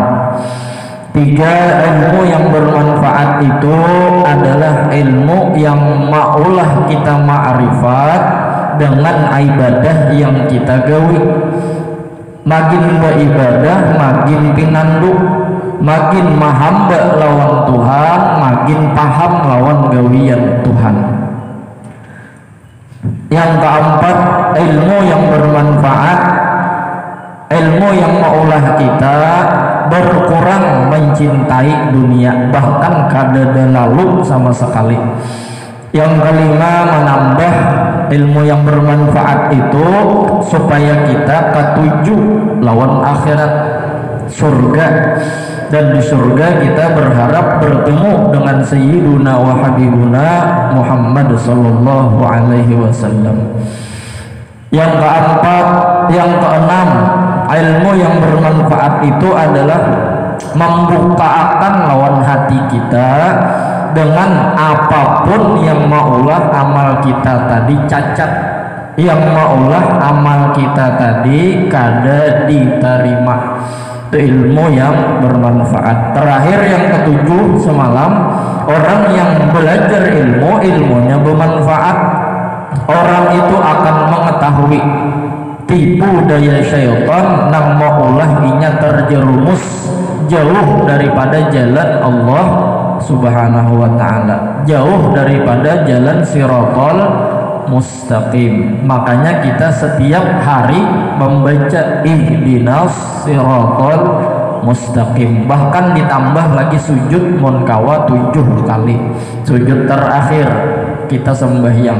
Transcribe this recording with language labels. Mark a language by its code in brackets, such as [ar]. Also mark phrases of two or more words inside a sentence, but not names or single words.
[bjn] Tiga, ilmu yang bermanfaat itu adalah ilmu yang maulah kita ma'rifat dengan ibadah yang kita gawi. Makin beribadah makin pinandu, makin mahamba lawan Tuhan, makin paham lawan gawian Tuhan. Yang keempat, ilmu yang bermanfaat, ilmu yang maulah kita berkurang mencintai dunia, bahkan kada lalu sama sekali. Yang kelima, menambah ilmu yang bermanfaat itu supaya kita ketuju lawan akhirat, surga. Dan di surga kita berharap bertemu dengan [ar] سيدنا وحبيبنا محمد صلى الله عليه وسلم. [bjn] Yang keempat, yang keenam, ilmu yang bermanfaat itu adalah membukakan lawan hati kita dengan apapun yang maulah amal kita tadi cacat, yang maulah amal kita tadi kada diterima. Itu ilmu yang bermanfaat. Terakhir yang ketujuh semalam, orang yang belajar ilmu, ilmunya bermanfaat, orang itu akan mengetahui tipu daya syaitan nang maulah inya terjerumus jauh daripada jalan [ar] الله سبحانه وتعالى, [bjn] jauh daripada jalan [ar] الصراط المستقيم. [bjn] Makanya kita setiap hari membaca [ar] اهدنا الصراط المستقيم, [bjn] bahkan ditambah lagi sujud munkawa 7 kali, sujud terakhir kita sembahyang.